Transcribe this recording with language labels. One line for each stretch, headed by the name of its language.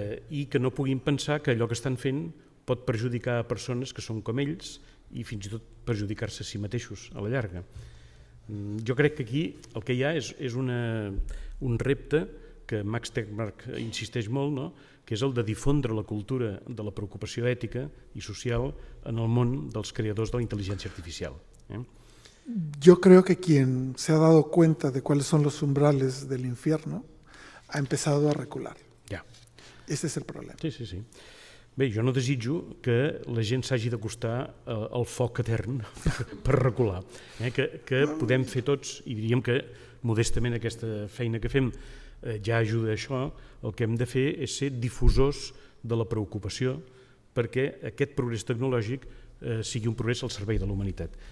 Catalan: I que no puguin pensar que allò que estan fent pot perjudicar a persones que són com ells i fins i tot perjudicar-se a si mateixos a la llarga. Jo crec que aquí el que hi ha és un repte que Max Tegmark insisteix molt, no? Que és el de difondre la cultura de la preocupació ètica i social en el món dels creadors de la intel·ligència artificial.
Spanish: Yo creo que quien se ha dado cuenta de cuáles son los umbrales del infierno ha empezado a recular. Ese es el problema. Sí.
Catalan: Bé, jo no desitjo que la gent s'hagi d'acostar al foc etern per recular. Que podem fer tots, i diríem que modestament aquesta feina que fem ja ajuda a això. El que hem de fer és ser difusors de la preocupació perquè aquest progrés tecnològic sigui un progrés al servei de la humanitat.